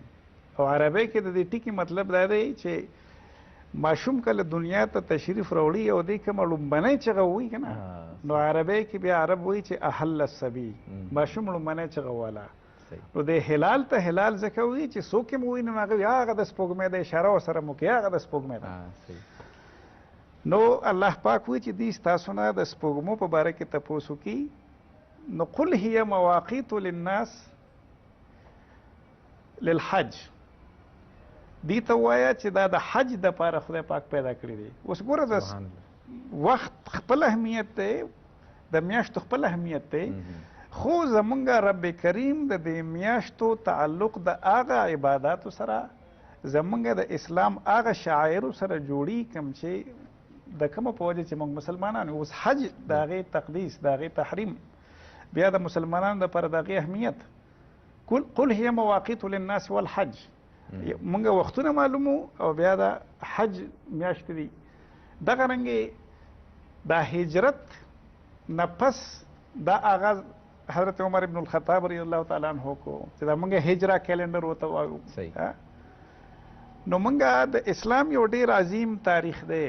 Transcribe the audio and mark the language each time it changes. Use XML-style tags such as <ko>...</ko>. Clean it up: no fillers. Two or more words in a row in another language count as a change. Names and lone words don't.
<ps>او عربی کې د دې ټکي مطلب دا دی چې ماشوم کله دنیا ته تشریف راوړي او دې کومه لومبنۍ چغه وایي که نه، نو عربی کې بیا عرب وایي چې</ps> <ar>اهل الصبي،</ar> <ps>ماشوم لومبنۍ چغه والا. نو د هلال ته هلال ځکه وایي چې څوک یې وایي نو هغه وایي هغه د سپوږمۍ د اشاره ورسره مو کوي، هغه د سپوږمۍ ده. نو الله پاک وایي چې دوی ستاسو نه د سپوږمو په باره کې تپوس وکړي.</ps> <ar>نو قل هي مواقیت للناس للحج،</ar> <ps>دې ته ووایه چې دا د حج دپاره خدای پاک پیدا کړي دی. اوس ګوره د وخت خپل اهمیت دی، د میاشتو خپل اهمیت دی، خو زمونږ رب کریم د دې میاشتو تعلق د هغه عباداتو سره، زمونږ د اسلام هغه شاعرو سره جوړي کوم چې د کومه په وجه چې موږ مسلمانان اوس حج د هغې تقدیس، د هغې تحریم، بیا د مسلمانانو دپاره د هغې اهمیت.</ps> <ar>قل هي مواقیت للناس والحج،</ar> <ps>موږ وختونه معلومو او بیا د حج میاشتې دي. دغه رنګې د هجرت نه پس دا آغاز حضرت عمر ابن الخطاب</ps> <ar>رضی الله تعالی عنه</ar> <ps>کو چې دا موږ هجره کیلنډر ورته وایو. نو موږ د اسلام یو ډیر عظیم تاریخ دی.</ps>